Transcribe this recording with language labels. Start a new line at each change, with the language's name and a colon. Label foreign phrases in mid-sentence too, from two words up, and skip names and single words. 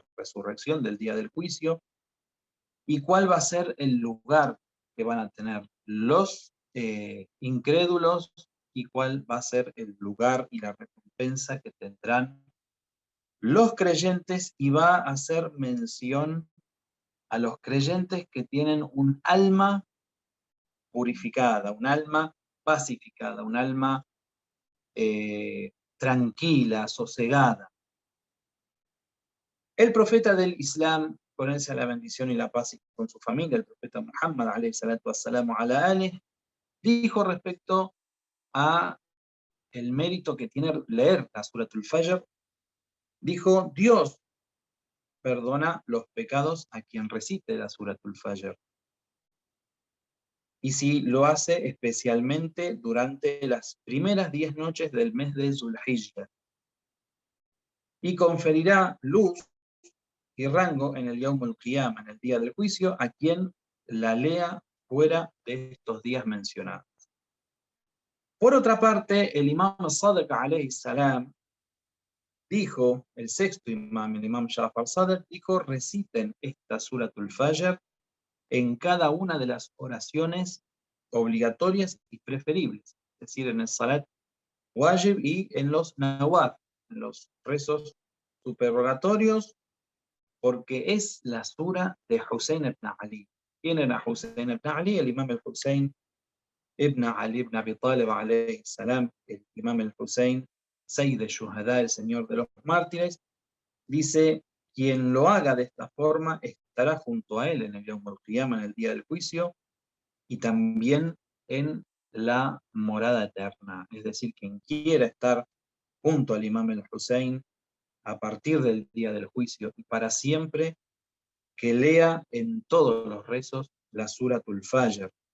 Spanish: resurrección, del día del juicio, y cuál va a ser el lugar que van a tener los incrédulos, y cuál va a ser el lugar y la recompensa que tendrán los creyentes, y va a hacer mención a los creyentes que tienen un alma purificada, un alma pacificada, un alma tranquila, sosegada. El profeta del Islam, con él sea la bendición y la paz, y con su familia, el profeta Muhammad,
Arabic: عليه الصلاة والسلام على آله,
Spanish: dijo respecto a el mérito que tiene leer la Suratul Fajr, dijo: Dios perdona los pecados a quien recite la Suratul Fajr. y si lo hace especialmente durante las primeras 10 noches del mes de Zulhijja. Y conferirá luz y rango en el
Arabic: يوم القيامة,
Spanish: en el día del juicio, a quien la lea fuera de estos días mencionados. Por otra parte, el imam Sadiq
Arabic: عليه السلام
Spanish: dijo, el sexto imam, el imam Ja'far Sadiq, dijo, reciten esta Suratul Fajr en cada una de las oraciones obligatorias y preferibles, es decir, en el
Arabic: صلاة واجب
Spanish: y en los Nawaf, en los rezos superrogatorios, porque es la sura de Hussein ibn Ali. ¿Quién era Hussein ibn Ali? El imam al-Hussein ibn Ali ibn Abi Talib
Arabic: عليه السلام,
Spanish: el imam al-Hussein,
Arabic: سيد الشهداء,
Spanish: el señor de los mártires, dice, quien lo haga de esta forma estará junto a él en el
Arabic: يوم القيامة,
Spanish: en el día del juicio, y también en la morada eterna. Es decir, quien quiera estar junto al imam al-Hussein a partir del día del juicio y para siempre, que lea en todos los rezos la Suratul Fajr.